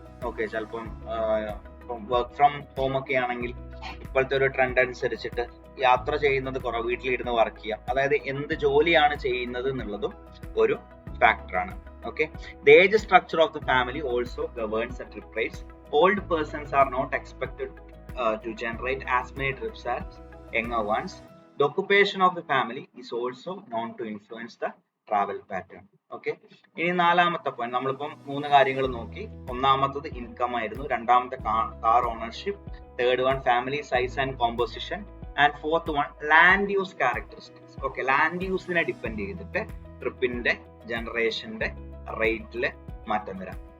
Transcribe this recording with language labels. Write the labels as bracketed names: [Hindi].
[Malayalam] Okay, ചിലപ്പം work from home ഒക്കെ ആണെങ്കിൽ ഇപ്പോഴത്തെ ഒരു ട്രെൻഡ് അനുസരിച്ചിട്ട് യാത്ര ചെയ്യുന്നത് കുറവ്, വീട്ടിലിരുന്ന് വർക്ക് ചെയ്യാം. അതായത് എന്ത് ജോലിയാണ് ചെയ്യുന്നത് എന്നുള്ളതും ഒരു ഫാക്ടറാണ്. [English] Okay, the age structure of the family also governs the trip rates. Old persons are not expected to generate as many trips as younger ones. The occupation of the family is also known to influence the travel pattern. [Malayalam] Okay, ഇനി നാലാമത്തെ point, നമ്മളിപ്പം 3 കാര്യങ്ങൾ നോക്കി. ഒന്നാമത്തത് [English] income [Malayalam] ആയിരുന്നു, രണ്ടാമത്തെ [English] Car ownership, third one family size and composition, and fourth one land use characteristics. [Malayalam] Okay, land യൂസിനെ depend ചെയ്തിട്ട് ട്രിപ്പിന്റെ ജനറേഷന്റെ റേറ്റില് മാറ്റം വരാം.